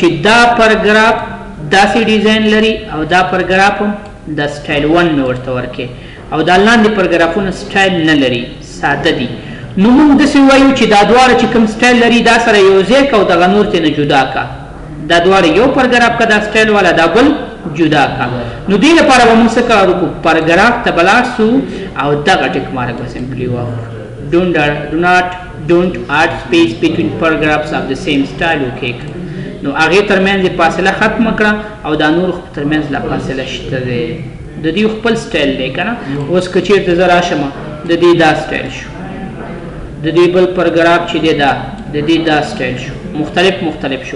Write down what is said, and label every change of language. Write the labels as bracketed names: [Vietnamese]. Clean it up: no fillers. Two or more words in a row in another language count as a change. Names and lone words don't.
[Pashto] دا پاراګراف داسې ډیزاین لري او دا پاراګراف هم د سټایل 1 مې ورته ورکړې او دا لاندې پاراګرافونه سټایل نه لري ساده دي نو موږ داسې وایو چې دا دواړه چې کوم سټایل لري دا سره یو ځای که او دغه نور ترې نه جدا که دا دواړه یو پاراګراف که دا سټایل والا دا بل جدا کا نو دې لپاره به موږ څه کار وکړو پاراګراف ته به لاړ شو او دغه [English] tick mark [Pashto] به سمپلي واخلو [English] don't add space between paragraphs of the same style okay [Pashto] نو هغې ترمنځ یې فاصله ختمه کړه او دا نور ترمنځ لا فاصله شته دی د دې خپل سټایل دی که نه اوس که چېرته زه راشم د دې دا سټایل شو د دې بل پاراګراف چې دی دا د دې دا سټایل شو مختلف شو